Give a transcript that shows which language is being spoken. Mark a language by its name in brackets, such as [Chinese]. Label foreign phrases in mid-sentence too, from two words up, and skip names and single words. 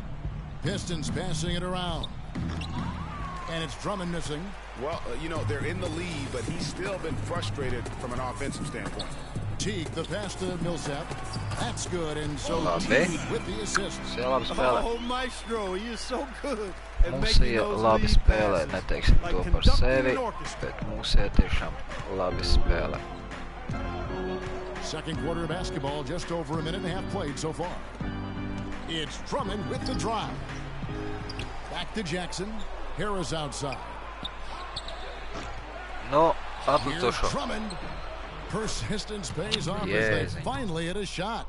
[English] Pistons passing it around. And it's Drummond missing. Well, you know, they're in the lead, but he's still been frustrated from an offensive standpoint. Teague, the pass to Millsap. That's good, and so Teague with the assist. Oh, Maestro, he is so good. [Latvian] Mums ir labi spēlē, neteiksim to par sevi, bet mums ir tiešām labi spēlē. [English] Second quarter of basketball, just over a minute and a half played so far. It's Drummond with the drive. Back to Jackson. Harris outside. No, here's Drummond. Persistence pays off as they finally hit a shot.